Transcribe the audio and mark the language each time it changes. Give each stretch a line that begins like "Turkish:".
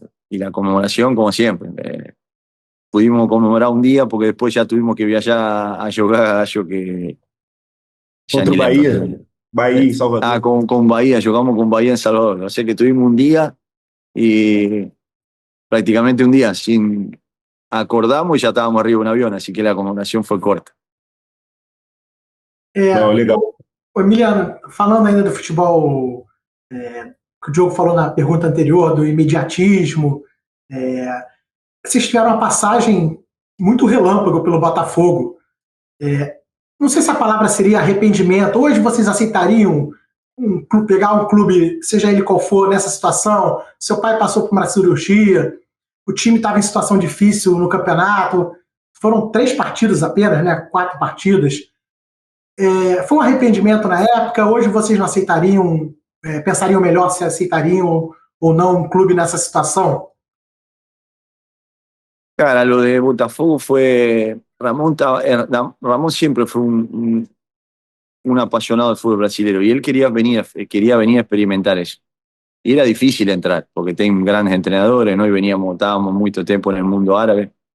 Spanish: Y la conmemoración, como siempre. Pudimos conmemorar un día porque después ya tuvimos que viajar a jugar a Gallo que ya
Portuguese: Contra o
Spanish: ni lembro.
Portuguese: Bahia em Salvador.
Spanish: Con Bahía, jugamos con Bahía en Salvador. O sea que tuvimos un día y prácticamente un día sin acordamos y ya estábamos arriba de un avión, así que la conmemoración fue corta.
Portuguese: Não, legal. Emiliano, falando ainda do futebol, que o Diogo falou na pergunta anterior, do imediatismo, vocês tiveram uma passagem muito relâmpago pelo Botafogo. Não sei se a palavra seria arrependimento. Hoje vocês aceitariam pegar um clube, seja ele qual for, nessa situação? Seu pai passou por uma cirurgia, o time estava em situação difícil no campeonato, foram 3 partidas apenas, né? 4 partidas. Foi um arrependimento na época, hoje vocês não aceitariam, pensariam melhor se aceitariam ou não un club nessa situación?
Spanish: Cara, lo de Botafogo fue. Ramón siempre fue un apasionado del fútbol brasileño y él quería venir a experimentar eso. Y era difícil entrar porque tienen grandes entrenadores, ¿no? Y estábamos mucho tiempo en el mundo árabe.